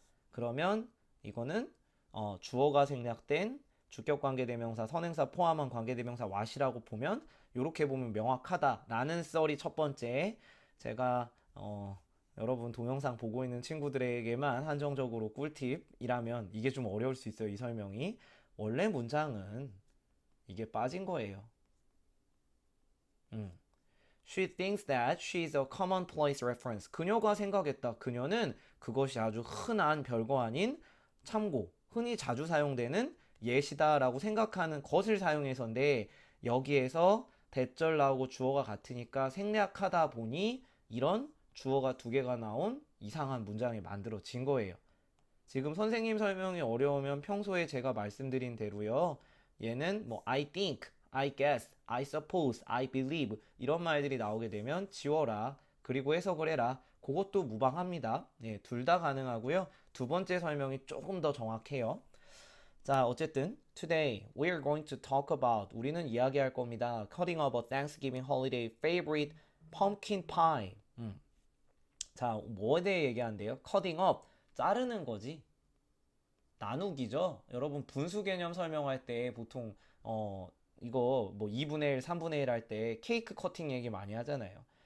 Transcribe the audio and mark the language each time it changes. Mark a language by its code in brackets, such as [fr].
[ko] 그러면 이거는 주어가 생략된 주격관계대명사, 선행사 포함한 관계대명사 what이라고 보면 이렇게 보면 명확하다라는 썰이 첫 번째. 제가 여러분 동영상 보고 있는 친구들에게만 한정적으로 꿀팁이라면 이게 좀 어려울 수 있어요. 이 설명이. 원래 문장은 이게 빠진 거예요. [en] She thinks that she is a commonplace reference. [ko] 그녀가 생각했다. 그녀는 그것이 아주 흔한 별거 아닌 참고, 흔히 자주 사용되는 예시다라고 생각하는 것을 사용해서인데 여기에서 대절 나오고 주어가 같으니까 생략하다 보니 이런 주어가 두 개가 나온 이상한 문장이 만들어진 거예요. 지금 선생님 설명이 어려우면 평소에 제가 말씀드린 대로요. 얘는 뭐 [en] I think, I guess, I suppose, I believe [ko] 이런 말들이 나오게 되면 지워라. 그리고 해석을 해라. 그것도 무방합니다. 네, 둘 다 가능하고요. 두 번째 설명이 조금 더 정확해요. 자, 어쨌든 [en] today we are going to talk about [ko] 우리는 이야기할 겁니다. [en] Cutting up a Thanksgiving holiday favorite pumpkin pie. [ko] 자, 뭐에 대해 얘기하는데요? [en] Cutting up [ko] 자르는 거지. 나누기죠. 여러분 분수 개념 설명할 때 보통 이거 뭐 2분의 1, 3분의 1 할 때 케이크 커팅 얘기 많이 하잖아요.